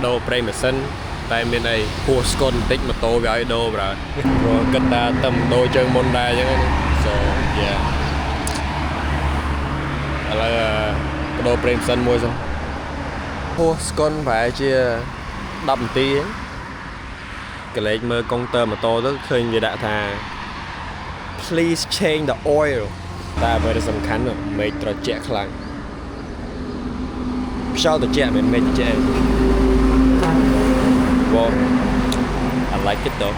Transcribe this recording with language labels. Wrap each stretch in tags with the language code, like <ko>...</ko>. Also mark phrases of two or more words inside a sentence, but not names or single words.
<km>ដូរប្រេងម៉ាស៊ីនតែមានអីហួសស្គុនបន្តិចម៉ូតូវាឲ្យដូរប្រើព្រោះគិតថាតែដូរជើងមុនដែរអញ្ចឹង</km> <en>so yeah</en> <km>ឥឡូវបដូរប្រេងម៉ាស៊ីនមួយសិនហួសស្គុនប្រហែលជា10នាទីកលេចមើលកុងទ័រម៉ូតូទៅឃើញវាដាក់ថា</km> <en>please change the oil</en> <km>តែអ្វីដែលសំខាន់មេឃត្រជាក់ខ្លាំងខ្យល់ត្រជាក់មិនមេឃត្រជាក់</km> <en>Wow I like it though</en>